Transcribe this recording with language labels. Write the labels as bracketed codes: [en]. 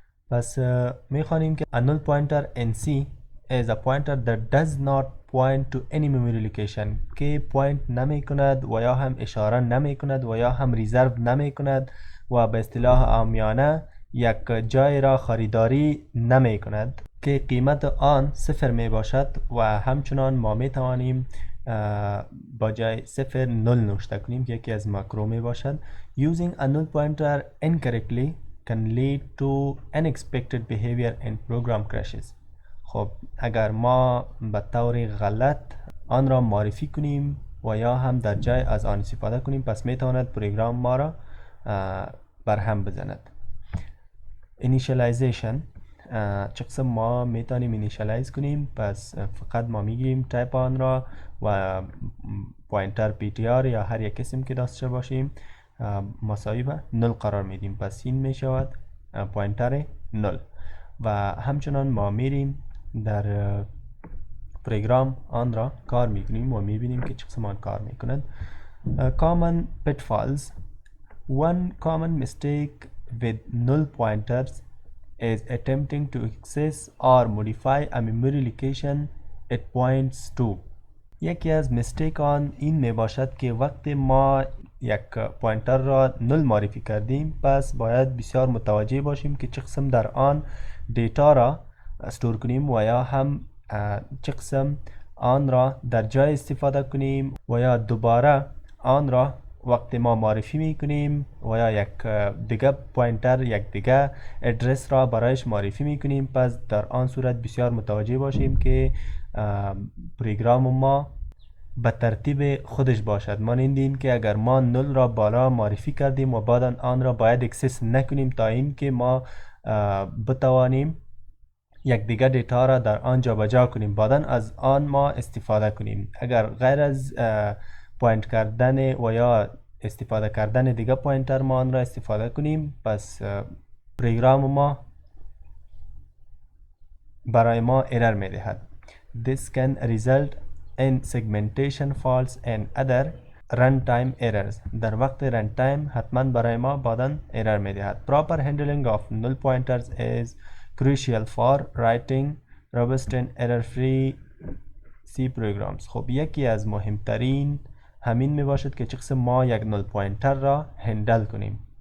[fa] پس می خوانیم که [en] a null pointer in C is a pointer that does not point to any memory location [fa] که پوینت نمی کند و یا هم اشاره نمی کند و یا هم ریزرو نمی کند و به اصطلاح عامیانه یک جای را خریداری نمی کند که قیمت آن صفر می باشد و همچنان ما می توانیم با جای صفر نل نوشته کنیم که یکی از ماکرو می باشد. [en] Using a null pointer incorrectly can lead to unexpected behavior in program crashes. [fa] خب اگر ما به طور غلط آن را معرفی کنیم و یا هم در جای از آن استفاده کنیم پس می تواند پروگرام ما را برهم بزند. initialization چه قسم ما میتونیم اینیشالایز کنیم. پس فقط ما میگیریم تایپ آن را و پوینتر PTR یا هر یک اسم که داشته باشیم مساوی به نل قرار میدیم. پس این میشود پوینتر نل و همچنان ما میریم در پروگرام آن را کار میکنیم و میبینیم که چه قسم آن کار میکند. [en] common pitfalls. One common mistake with null pointers is attempting to access or modify a memory location it points to. [fa] یکی از mistake آن این می باشد که وقتی ما یک پوینتر را نل معرفی کردیم پس باید بسیار متوجه باشیم که چه قسم در آن دیتا را استور کنیم و یا هم چه قسم آن را در جای استفاده کنیم و یا دوباره آن را وقتی ما معرفی میکنیم و یا یک دیگه پوینتر یک دیگه ادرس را برایش معرفی میکنیم پس در آن صورت بسیار متوجه باشیم که پروگرام ما به ترتیب خودش باشد. مانند این که اگر ما نل را بالا معرفی کردیم و بعد آن را باید اکسس نکنیم تا این که ما بتوانیم یک دیگه دیتا را در آن جابجا کنیم بعدن از آن ما استفاده کنیم. اگر غیر از پوینت کردن و یا استفاده کردن دیگه پوینتر ما آن را استفاده کنیم پس پروگرام ما برای ما ارر می دهد. [en] This can result in segmentation faults and other runtime errors. [fa] در وقت runtime حتما برای ما بعدن ارر می دهد. [en] Proper handling of null pointers is crucial for writing robust and error-free C programs. [fa] خب یکی از مهمترین همین می باشد که چه قسم ما یک نل پوینتر را هندل کنیم.